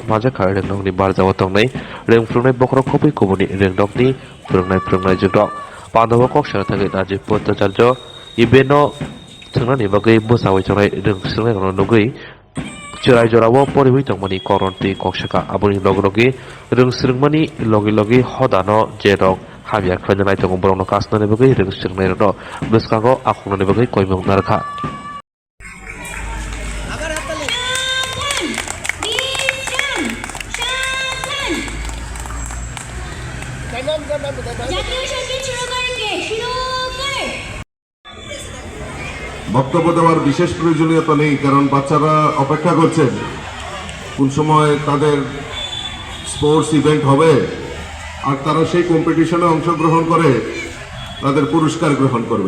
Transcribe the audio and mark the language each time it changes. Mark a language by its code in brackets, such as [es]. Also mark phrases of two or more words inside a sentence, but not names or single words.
[trp] Majaka Rengnongni Barjawa Tongnai Rengfrungnai Bokro Kopi Komuni Rengdokni Prungnai Jengdok Pandawa Kok Sharathagi Rajiv Bhattacharya Ibeno Tungrani Bagai Busawi Tongai Rengsrungnai Nogui Chirai Jorawo Poriwi Tongmani Koronti Kokshaka Abuni Logrogi Rengsrungmani Logi Hodano Jedok Habia Kranjanai Tong Brono Kasna Nebugi Rengsrungnai No Biskago Akuna Nebugi Koimong Narka [bn] বক্তব্য দেওয়ার বিশেষ প্রয়োজনীয়তা নেই, কারণ বাচ্চারা অপেক্ষা করছেন কোন সময় তাদের [en] sports event [bn] হবে আর তারা সেই কম্পিটিশনে অংশগ্রহণ করে তাদের পুরস্কার গ্রহণ করবে।